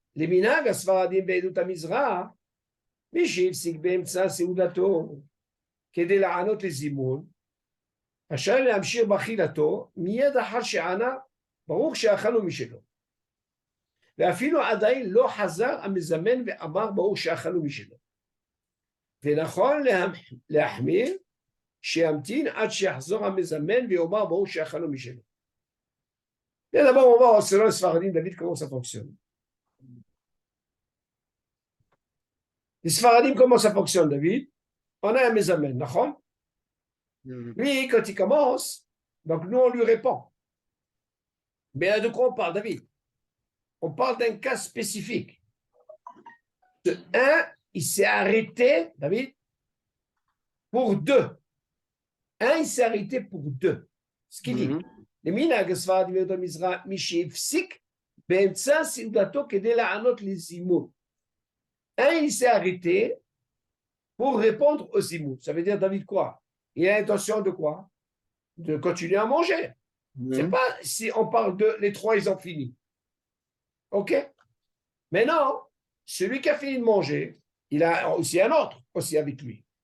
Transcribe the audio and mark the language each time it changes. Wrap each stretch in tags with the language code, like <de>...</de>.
<he>למנהג הספרדים בעדות המזרח, מי שהפסיק באמצע סעודתו כדי לענות לזימון, רשאי להמשיך באכילתו מיד אחר שענה, ברוך שאכלנו משלו. ואפילו עדיין לא חזר המזמן ואמר ברוך שאכלנו משלו. ונכון להחמיר שימתין עד שיחזור המזמן ויאמר ברוך שאכלנו משלו.</he> <fr>D'abord, on va voir selon les Sfaradim, David, comment ça fonctionne. Les Sfaradim, comment ça fonctionne, David? On a un mezamen, d'accord? Lui, quand il commence, donc nous, on lui répond. Mais de quoi on parle, David? On parle d'un cas spécifique. Un, il s'est arrêté, David, pour deux. Un, il s'est arrêté pour deux. Ce qu'il dit.</fr> <he>למנהג הספרדים בעדות המזרח, מי שהפסיק באמצע סעודתו כדי לענות לזימון.</he> <fr>Un, il s'est arrêté pour répondre au zimoun. Ça veut dire, David, quoi? Il a l'intention de quoi? De continuer à manger. C'est pas si on parle de les trois, ils ont fini. OK? Maintenant, celui qui a fini de manger, il a aussi un autre aussi avec lui.</fr>